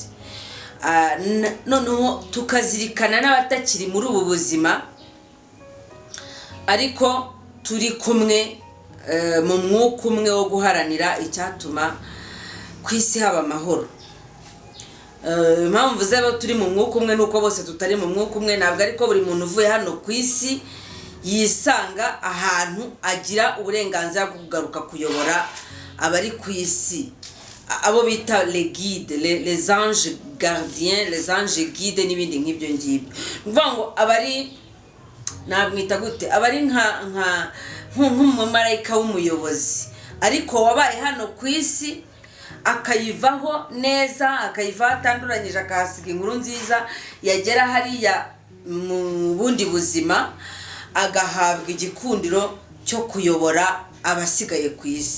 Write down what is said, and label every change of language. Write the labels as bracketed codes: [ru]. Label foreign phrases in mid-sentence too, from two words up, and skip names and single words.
[rw] Noneho tukazirikana n'abatakiri muri ubu buzima ariko turi kumwe mu mwuka umwe wo guharanira icyatuma ku isi haba amahoro. Impamvu zabo turi mu mwuka umwe nuko bose tutari mu mwuka umwe, ntabwo ariko buri muntu uvuye hano ku isi yisanga ahantu agira uburenganzira bwo kugaruka kuyobora abari ku isi, abo bita [fr] les guides, les anges gardiens, les anges guides [rw] n'ibindi nk'ibyo ngibyo. Mvuga ngo abari nabwita gute, abari nk'umumarayika w'umuyobozi ariko wabaye hano ku isi akayivaho neza, akayivaho atanduranyije, akahasiga inkuru nziza, yagera hariya mu bundi buzima agahabwa igikundiro cyo kuyobora abasigaye ku isi.